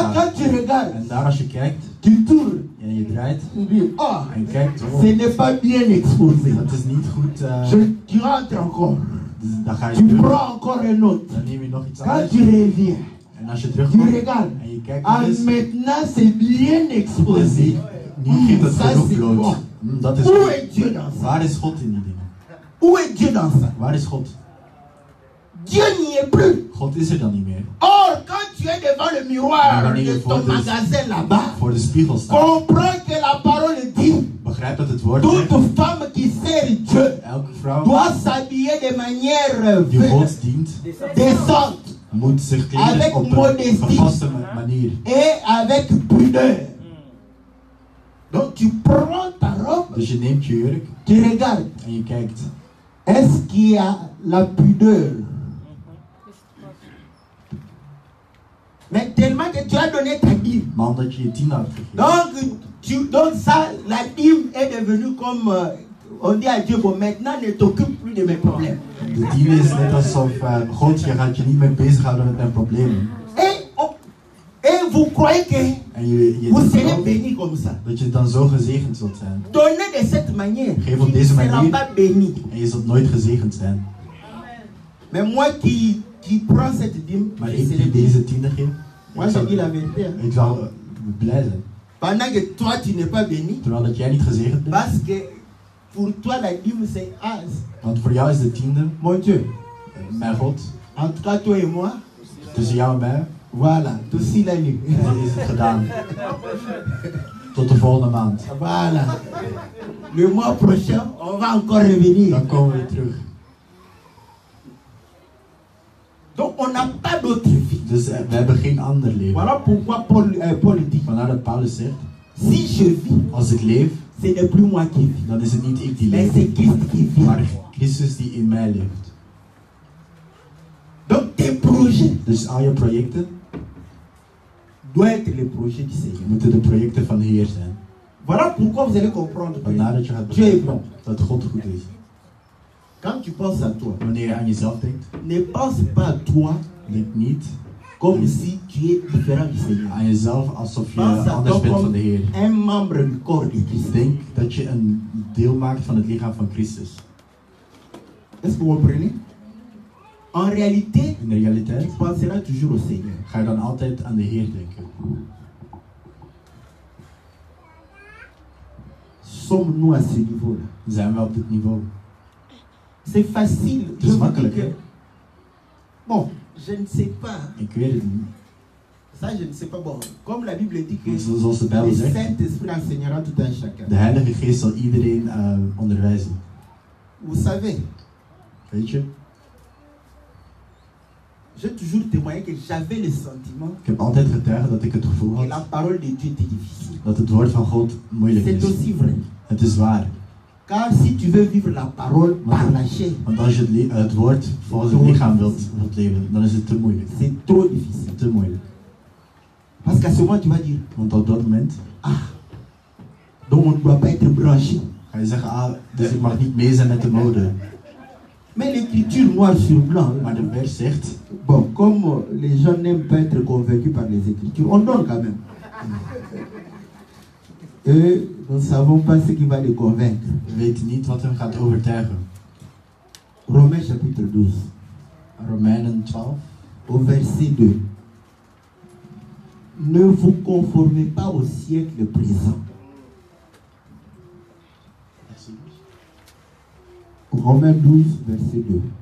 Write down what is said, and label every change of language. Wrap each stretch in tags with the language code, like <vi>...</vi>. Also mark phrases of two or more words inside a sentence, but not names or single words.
<nl>staan.</nl> <fr>quand tu regardes,</fr> <nl>En daar als je kijkt</nl> <fr>tu tournes.</fr> <nl>en je draait</nl> <fr>Tu dis, ah,</fr> <nl>en je kijkt, oh,</nl> <fr>ce n'est pas bien exposé.</fr> <nl>dat is niet goed.</nl> <fr>Tu rentres encore.</fr> <nl>Dus dan ga je</nl> <fr>Tu</fr> <nl>terug.</nl> <fr>prends encore un autre.</fr> <nl>Dan neem je nog iets</nl> <fr>Quand</fr> <nl>anders.</nl> <fr>tu reviens,</fr> <nl>En als je</nl> <fr>tu</fr> <nl>terugkomt</nl> <fr>regardes.</fr> <nl>en je kijkt Ah, nog eens,</nl> <fr>maintenant c'est bien exposé.</fr> <nl>niet geeft het</nl> <fr>Ça</fr> <nl>genoeg</nl> <fr>c'est</fr> <nl>bloot.</nl> <fr>bon.</fr> <nl>Dat is</nl> <fr>Où</fr> <nl>goed.</nl> <fr>est Dieu dans ça?</fr> <nl>Waar is God in die dingen?</nl> <fr>Où est Dieu dans ça?</fr> <nl>Waar is God?</nl> <fr>Dieu n'y est plus.</fr> <nl>God is er dan niet meer.</nl> <fr>Or, quand tu es devant le miroir</fr> <nl>wanneer je de voor</nl> <fr>ton de- magasin là-bas,</fr> <nl>Voor de spiegel staan.</nl> <fr>comprends que la parole dit</fr> <nl>Begrijp dat het woord</nl> <fr>toute</fr> <nl>zegt.</nl> <fr>femme qui sert Dieu</fr> <nl>Elke vrouw</nl> <fr>doit s'habiller de manière</fr> <nl>die God dient,</nl> <fr>décente</fr> <nl>moet zich</nl> <fr>Avec</fr> <nl>kleden op</nl> <fr>modestie.</fr> <nl>een gepaste manier.</nl> <fr>et avec pudeur. Donc tu prends ta robe,</fr> <nl>Dus je neemt je jurk</nl> <fr>tu regardes.</fr> <nl>en je kijkt.</nl> <fr>Est-ce qu'il y a la pudeur? Mais tellement que tu as donné ta dîme.</fr> <nl>Maar omdat je je 10 had gegeven.</nl> <fr>Donc ça, la dîme est devenue comme, on dit à Dieu, bon maintenant ne t'occupe plus de mes problèmes.</fr> <nl>De 10 is net alsof God, je gaat je niet meer bezighouden met mijn problemen.</nl> <fr>Et vous croyez que</fr> <nl>En je</nl> <fr>vous</fr> <nl>denkt</nl> <fr>serez</fr> <nl>wel</nl> <fr>béni comme ça.</fr> <nl>dat je dan zo gezegend zult zijn.</nl> <fr>Donnez de cette manière,</fr> <nl>Geef op</nl> <fr>tu ne</fr> <nl>deze</nl> <fr>seras</fr> <nl>manier.</nl> <fr>pas béni.</fr> <nl>En je zult nooit gezegend zijn.</nl> <fr>Mais moi qui prends cette dîme,</fr> <nl>Maar</nl> <fr>je</fr> <nl>ik</nl> <fr>serai</fr> <nl>die</nl> <fr>béni.</fr> <nl>deze 10 geef,</nl> <fr>Moi je dis la vérité. Hein.</fr> <nl>ik zal blij zijn.</nl> <fr>Pendant que toi tu n'es pas béni,</fr> <nl>Terwijl dat jij niet gezegend bent.</nl> <fr>parce que pour toi la dîme c'est</fr> <nl>Want voor jou is de 10e,</nl> <fr>mon Dieu.</fr> <nl>mijn God,</nl> <fr>En tout cas toi et moi,</fr> <nl>tussen jou en mij,</nl> <fr>voilà, tout si la nuit.</fr> <nl>is het gedaan. Tot de volgende maand.</nl> <fr>Voilà. Le mois prochain, on va encore revenir.</fr> <nl>Dan komen we weer terug.</nl> <fr>Donc on n'a pas d'autre vie.</fr> <nl>Dus we hebben geen ander leven.</nl> <fr>Voilà pourquoi Paul dit,</fr> <nl>Vandaar dat Paulus zegt,</nl> <fr>si je vis,</fr> <nl>als ik leef,</nl> <fr>ce n'est plus moi qui vis,</fr> <nl>dan is het niet ik die</nl> <fr>mais</fr> <nl>leef,</nl> <fr>c'est Christ qui vit.</fr> <nl>maar Christus die in mij leeft.</nl> <fr>Donc tes projets</fr> <nl>Dus al je projecten</nl> <fr>doivent être les projets du Seigneur.</fr> <nl>moeten de projecten van de Heer zijn.</nl> <fr>Voilà pourquoi vous allez comprendre</fr> <nl>Vandaar</nl> <fr>que</fr> <nl>dat je gaat</nl> <fr>Dieu est</fr> <nl>begrijpen</nl> <fr>bon.</fr> <nl>dat God goed is.</nl> <fr>Quand tu penses à toi,</fr> <nl>Wanneer je aan jezelf denkt,</nl> <fr>ne pense pas à toi</fr> <nl>denk niet</nl> <fr>comme si tu es différent du Seigneur.</fr> <nl>aan jezelf alsof je</nl> <fr>Pense à</fr> <nl>anders</nl> <fr>toi</fr> <nl>bent van</nl> <fr>comme</fr> <nl>de Heer.</nl> <fr>un membre du corps de Christ.</fr> <nl>Denk dat je een deel maakt van het lichaam van Christus.</nl> <fr>Est-ce que vous comprenez? En réalité,</fr> <nl>In de realiteit</nl> <fr>tu penseras toujours au Seigneur.</fr> <nl>ga je dan altijd aan de Heer denken.</nl> <fr>Sommes-nous à ce niveau-là?</fr> <nl>Zijn we op dit niveau?</nl> <fr>C'est facile.</fr> <nl>Het is makkelijk, hè?</nl> <fr>Bon, je ne sais pas.</fr> <nl>Ik weet het niet.</nl> <fr>Ça, je ne sais pas. Bon, comme la Bible dit que</fr> <nl>Zoals de Bijbel</nl> <fr>le</fr> <nl>zegt,</nl> <fr>Saint-Esprit enseignera tout un chacun.</fr> <nl>de Heilige Geest zal iedereen onderwijzen.</nl> <fr>Vous savez,</fr> <nl>Weet je?</nl> <fr>j'ai toujours témoigné que j'avais le sentiment</fr> <nl>Ik heb altijd getuigd dat ik het gevoel</nl> <fr>que la</fr> <nl>had</nl> <fr>parole de Dieu était difficile.</fr> <nl>dat het woord van God moeilijk</nl> <fr>C'est</fr> <nl>is.</nl> <fr>aussi vrai.</fr> <nl>Het is waar.</nl> <fr>Car si tu veux vivre la parole par la chair,</fr> <nl>Want als je het woord volgens het lichaam wilt leven, dan is het te moeilijk.</nl> <fr>c'est trop difficile.</fr> <nl>Te moeilijk.</nl> <fr>Parce qu'à ce moment, tu vas dire,</fr> <nl>Want op dat moment</nl> <fr>donc on ne doit pas être branché.</fr> <nl>ga je zeggen, dus ik mag niet mee zijn met de mode.</nl> <fr>Mais l'écriture noir sur blanc,</fr> <nl>Maar de vers zegt,</nl> <fr>bon, comme les gens n'aiment pas être convaincus par les écritures, on donne quand même. Et nous ne savons pas ce qui va les convaincre.</fr> <nl>we weten niet wat hem gaat overtuigen.</nl> <fr>Romains chapitre 12,</fr> <nl>Romeinen 12,</nl> <fr>au verset 2. Ne vous conformez pas au siècle présent. Romains 12, verset 2.</fr>